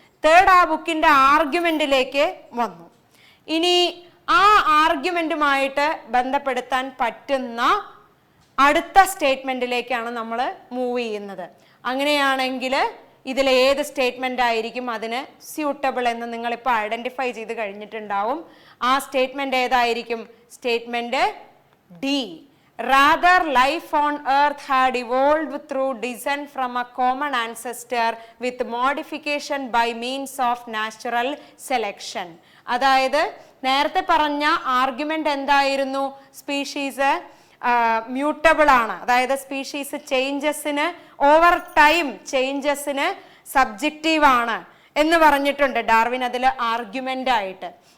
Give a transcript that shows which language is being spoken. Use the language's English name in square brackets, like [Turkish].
[Malayalam] Third ആ ബുക്കിന്റെ ആർഗ്യുമെന്റിലേക്ക് വന്നു. ഇനി ആ ആർഗ്യുമെന്റുമായിട്ട് ബന്ധപ്പെടുത്താൻ പറ്റുന്ന അടുത്ത സ്റ്റേറ്റ്മെന്റിലേക്കാണ് നമ്മൾ മൂവ് ചെയ്യുന്നത്. അങ്ങനെയാണെങ്കിൽ ഇതിൽ ഏത് സ്റ്റേറ്റ്മെന്റ് ആയിരിക്കും അതിന് സ്യൂട്ടബിൾ എന്ന് നിങ്ങളിപ്പോൾ ഐഡന്റിഫൈ ചെയ്ത് കഴിഞ്ഞിട്ടുണ്ടാവും. ആ സ്റ്റേറ്റ്മെന്റ് ഏതായിരിക്കും? Statement D. [English] Rather, life on earth had evolved through descent from a common ancestor with modification by means of natural selection. [Malayalam] അതായത് നേരത്തെ പറഞ്ഞ ആർഗ്യുമെന്റ് എന്തായിരുന്നു? സ്പീഷീസ് മ്യൂട്ടബിൾ ആണ്, അതായത് സ്പീഷീസ് ചേഞ്ചസിന് ഓവർ ടൈം ചേഞ്ചസിന് സബ്ജക്റ്റീവ് ആണ് എന്ന് പറഞ്ഞിട്ടുണ്ട് ഡാർവിൻ അതിൽ ആർഗ്യുമെന്റ് ആയിട്ട്.